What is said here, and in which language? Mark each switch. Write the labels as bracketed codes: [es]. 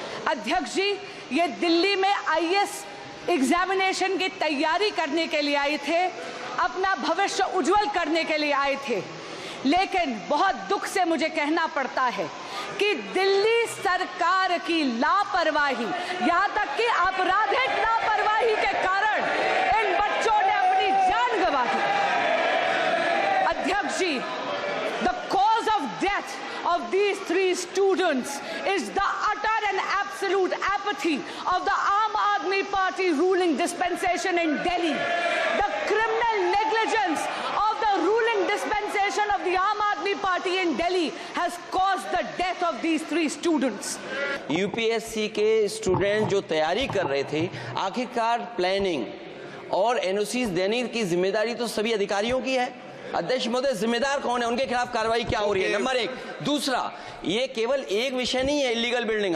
[hi] अध्यक्ष जी, ये दिल्ली में आईएएस एग्जामिनेशन की तैयारी करने के लिए आए थे, अपना भविष्य उज्जवल करने के लिए आए थे। लेकिन बहुत दुख से मुझे कहना पड़ता है कि दिल्ली सरकार की लापरवाही, यहाँ तक कि आपराधिक लापरवाही के कारण इन बच्चों ने अपनी जान गंवा दी। अध्यक्ष जी, [en] the cause of death of these 3 students is the utter and absolute apathy of the Aam Aadmi Party ruling dispensation in Delhi. The criminal negligence of the ruling dispensation of the Aam Aadmi Party in Delhi has caused the death of these 3 students. [hi] UPSC के student जो तैयारी कर रहे थे, आखिरकार planning और NOCs देने की जिम्मेदारी तो सभी अधिकारियों की है। अध्यक्ष महोदय, जिम्मेदार कौन है, उनके खिलाफ कार्रवाई क्या हो रही है? नंबर 1। दूसरा, ये केवल एक विषय नहीं है इलीगल बिल्डिंग।